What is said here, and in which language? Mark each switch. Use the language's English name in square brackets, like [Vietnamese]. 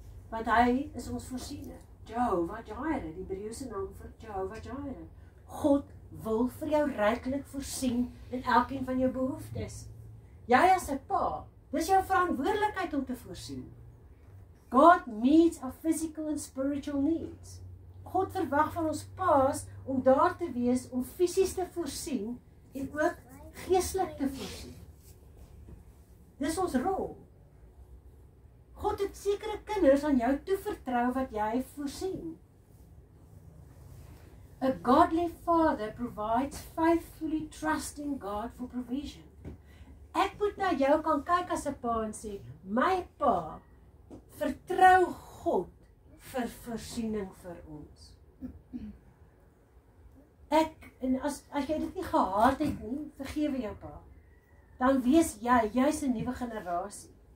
[Afrikaans] Want hy is ons voorsiener. Jehovah Jireh, die Hebreëse naam vir Jehovah Jireh. God wil vir jou ryklik voorsien in elkeen van jou behoeftes. Jy as 'n pa, dis jou verantwoordelikheid om te voorsien. [English] God meets our physical and spiritual needs. [Afrikaans] God verwag van ons paas om daar te wees om fisies te voorsien en ook geestelik te voorsien. Dis ons rol. God het sekere kinders aan jou toevertrou wat jy voorsien. [English] A godly father provides faithfully trusting God for provision. [Afrikaans] Ek moet na jou kan kyk as 'n pa en sê, my pa vertrou God vir voorsiening vir ons. En as jy dit nie gehad het nie, vergewe jou pa. Dan wees jy's 'n nuwe generasie.